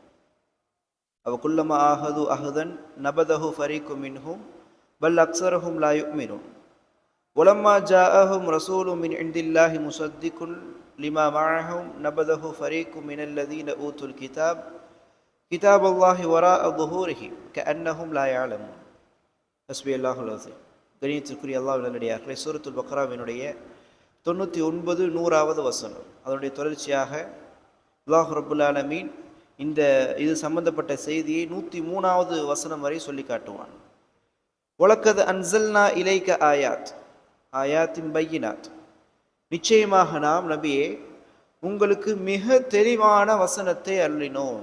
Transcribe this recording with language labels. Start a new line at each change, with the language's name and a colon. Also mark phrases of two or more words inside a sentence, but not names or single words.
Arabic: أوكلما عاهدوا عهدا نبذه فريق منهم بل أكثرهم لا يؤمنون. ولما جاءهم رسول من عند الله مصدق لما معهم نبذه فريق من الذين أوتوا الكتاب كتاب الله وراء ظهورهم كأنهم لا يعلمون. حسبي الله العظيم.
Tamil: கணியத்திற்குரிய அல்லாஹ்வின் நல்லடியார்களே, சூரத்துல் பக்ராவினுடைய 99 100வது வசனம், அதனுடைய தொடர்ச்சியாக
Arabic: الله رب العالمين
Tamil: இது சம்பந்தப்பட்ட செய்தியை 103வது வசனம் வரை சொல்லி காட்டுவான்.
Arabic: ولقد أنزلنا إليك آيات بينات,
Tamil: நிச்சயமாக நாம் நபியே உங்களுக்கு மிக தெளிவான வசனத்தை அருளினோம்.